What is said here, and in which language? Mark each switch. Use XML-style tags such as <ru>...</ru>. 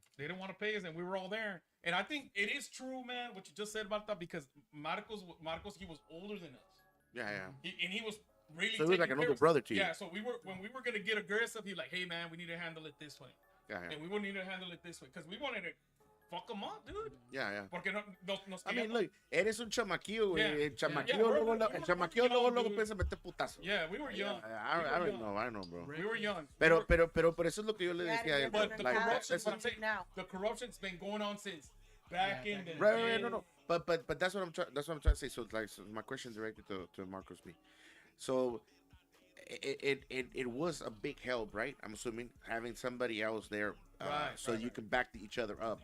<en>They didn't want to pay us, and we were all there. And I think it is true, man, what you just said about that, because Marcos, he was older than us. Yeah. And he was really. So he was like an older brother to you. Yeah. So when we were gonna get aggressive, he like, hey man, we need to handle it this way. Yeah. And we wouldn't need to handle it this way because we wanted to fuck him up, dude. Yeah.</en> <es>Porque</es> <en>I mean, look,</en> <es>eres un chamaquillo, güey. Yeah. El chamaquillo luego piensa meter putazo.</es> <en>Yeah, we were young. I don't know, bro. We were young.</en> <es>Pero por eso es lo que yo le decía a él.</es> <en>But the Like, the corruption's been going on since back in the right, no. But that's what I'm trying to say. So my question directed to Marcos B. So it was a big help, right? I'm assuming having somebody else there, so you can back each other up.</en>